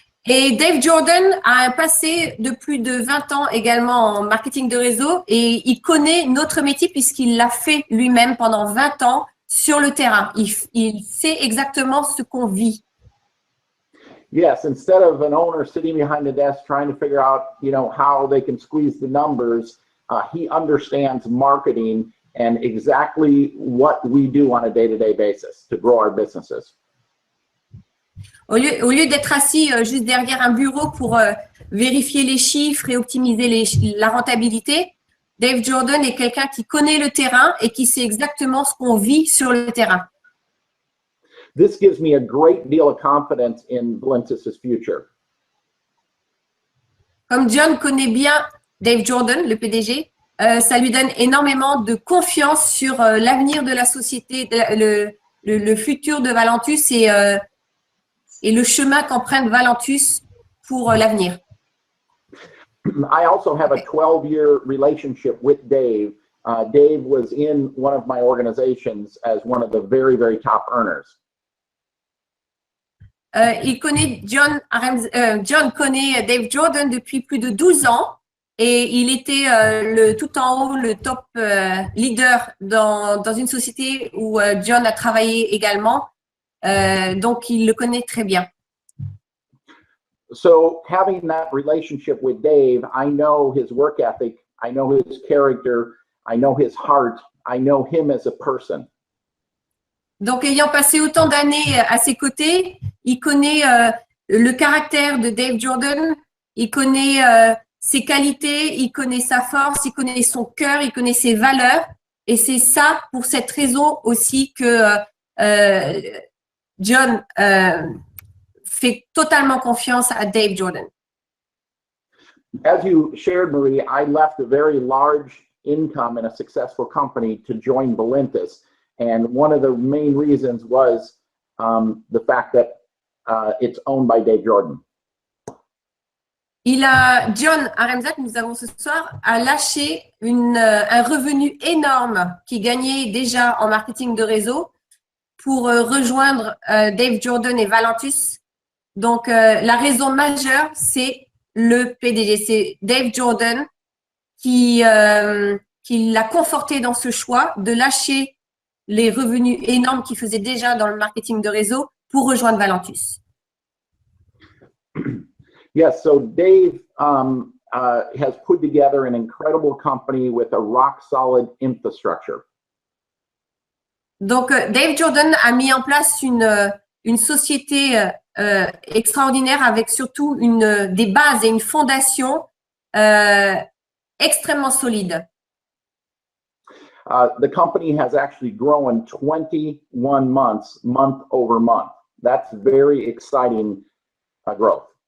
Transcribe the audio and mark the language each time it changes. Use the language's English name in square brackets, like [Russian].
[French] Et Dave Jordan a un passé de plus de 20 ans également en marketing de réseau et il connaît notre métier puisqu'il l'a fait lui-même pendant 20 ans sur le terrain. Il sait exactement ce qu'on vit. [English] Yes, instead of an owner sitting behind the desk trying to figure out, how they can squeeze the numbers, he understands marketing and exactly what we do on a day-to-day basis to grow our businesses. [French] Au lieu d'être assis juste derrière un bureau pour vérifier les chiffres et optimiser la rentabilité, Dave Jordan est quelqu'un qui connaît le terrain et qui sait exactement ce qu'on vit sur le terrain. [English] This gives me a great deal of confidence in Valentus's future. [French] Comme John connaît bien Dave Jordan, le PDG, ça lui donne énormément de confiance sur l'avenir de la société, le futur de Valentus et le chemin qu'emprunte Valentus pour l'avenir. [English] I also have a 12-year relationship with Dave. Dave was in one of my organizations as one of the very, very top earners. [French] Il connaît John connaît Dave Jordan depuis plus de 12 ans et il était tout en haut, le top leader dans une société où John a travaillé également. Donc, il le connaît très bien. [English] So having that relationship with Dave, I know his work ethic, I know his character, I know his heart, I know him as a person. [French] Donc, ayant passé autant d'années à ses côtés, il connaît le caractère de Dave Jordan, il connaît ses qualités, il connaît sa force, il connaît son cœur, il connaît ses valeurs. Et c'est ça, pour cette raison aussi, que John fait totalement confiance à Dave Jordan. [English] As you shared, Marie, I left a very large income in a successful company to join Valentus. And one of the main reasons was the fact that it's owned by Dave Jordan. [French] John Aremzat, nous avons ce soir, a lâché un revenu énorme qu'il gagnait déjà en marketing de réseau pour rejoindre Dave Jordan et Valentus. Donc, la raison majeure, c'est le PDG, c'est Dave Jordan qui l'a conforté dans ce choix de lâcher les revenus énormes qu'il faisait déjà dans le marketing de réseau pour rejoindre Valentus. [English] Yes, so Dave has put together an incredible company with a rock-solid infrastructure. [French] Donc, Dave Jordan a mis en place une société extraordinaire avec surtout des bases et une fondation extrêmement solide. [English] The company has actually grown 21 months, month over month. That's very exciting growth.